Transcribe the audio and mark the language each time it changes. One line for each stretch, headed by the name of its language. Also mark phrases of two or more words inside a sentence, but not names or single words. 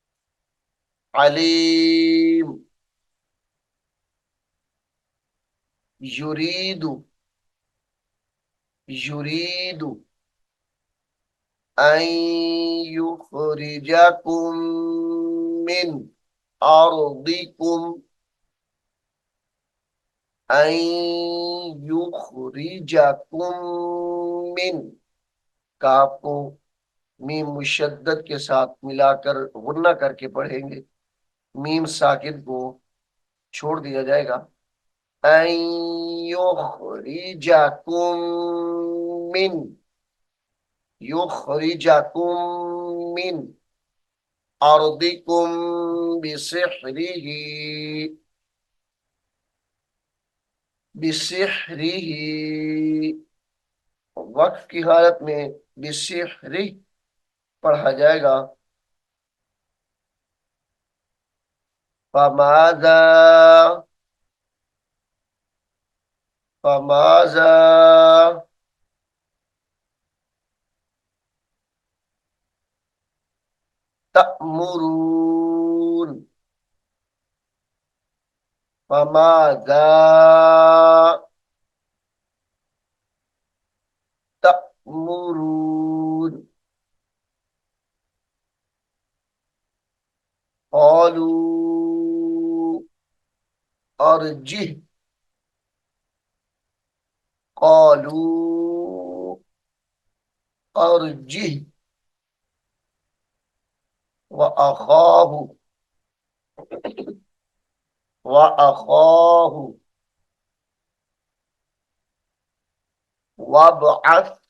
Arabic: عليم يريد يريد أن يخرجكم من أرضكم أن يخرجكم من.
Hindi: काफ को मीम मुशद्दद के साथ मिलाकर गुन्ना करके पढ़ेंगे, मीम साकिन को छोड़ दिया जाएगा।
Arabic: أن يخرجكم من يخرجكم من أرضكم بسحره بسحره.
Hindi: वक्फ की हालत में बिसिहरी पढ़ा जाएगा।
Arabic: فماذا فماذا تأمرون فماذا تأمرون. قالوا أرجه قالوا أرجه وأخاه وأخاه وابعث